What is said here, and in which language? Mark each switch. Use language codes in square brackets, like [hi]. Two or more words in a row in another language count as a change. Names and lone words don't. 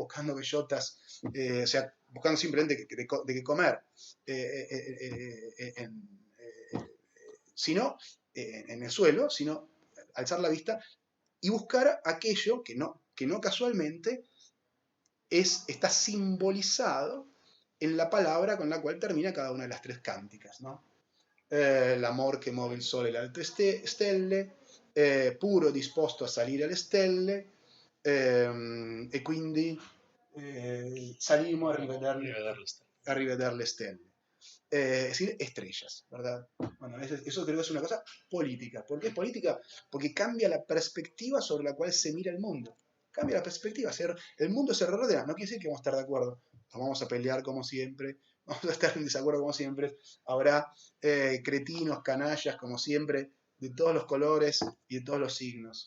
[es] Buscando bellotas, o sea, buscando simplemente de qué comer, sino en el suelo, sino alzar la vista y buscar aquello que no casualmente está simbolizado en la palabra con la cual termina cada una de las tres cánticas, ¿no? [it] L'amor che muove il sole e le altre stelle, puro disposto a salire alle stelle, e quindi salimos a rivederle stelle. [es] Es decir, estrellas, ¿verdad? Bueno, eso creo que es una cosa política. ¿Por qué es política? Porque cambia la perspectiva sobre la cual se mira el mundo. Cambia la perspectiva. El mundo se reordena. No quiere decir que vamos a estar de acuerdo. Nos vamos a pelear como siempre. Vamos a estar en desacuerdo como siempre. Habrá cretinos, canallas, como siempre, de todos los colores y de todos los signos.